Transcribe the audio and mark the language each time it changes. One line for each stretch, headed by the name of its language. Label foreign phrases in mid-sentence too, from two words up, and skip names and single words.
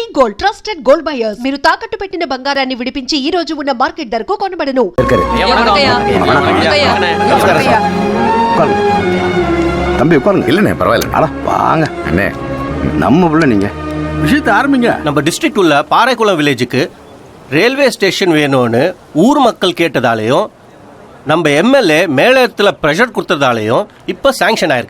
English: Gold, trusted gold buyers.
Telugu: మీరు తాకట్టు పెట్టిన బంగారాన్ని విడిపించి ఈ రోజు ఉన్న మార్కెట్ ధరకు కొనబడను.
Tamil: தம்பி உட்காருங்க. இல்லண்ணே பரவாயில்ல. அட வாங்க அண்ணே, நம்ம புள்ள நீங்க விஷயத்தை ஆரம்பிங்க. நம்ம டிஸ்ட்ரிக்ட் உள்ள பாறைக்குளம் வில்லேஜுக்கு
English: railway station
Tamil: வேணும்னு ஊர் மக்கள் கேட்டதாலையும் நம்ம எம்எல்ஏ மேலத்துல ப்ரெஷர் கொடுத்ததாலையும் இப்ப சாங்ஷன் ஆயிருக்கு.